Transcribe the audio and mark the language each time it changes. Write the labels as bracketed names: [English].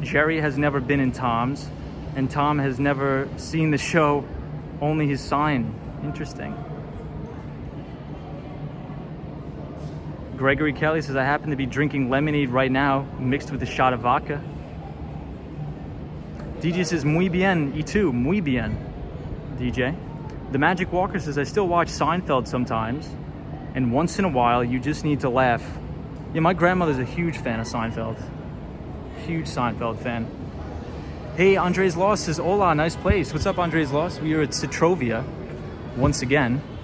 [English] Jerry has never been in Tom's, and Tom has never seen the show, only his sign. Interesting. Gregory Kelly says, I happen to be drinking lemonade right now, mixed with a shot of vodka. DJ says, [Spanish] muy bien, y tú, muy bien, DJ. [English] The Magic Walker says, I still watch Seinfeld sometimes, and once in a while, you just need to laugh. Yeah, my grandmother's a huge fan of Seinfeld. Huge Seinfeld fan. Hey, Andres Loss says, hola, nice place. What's up, Andres Loss? We are at Citrovia once again.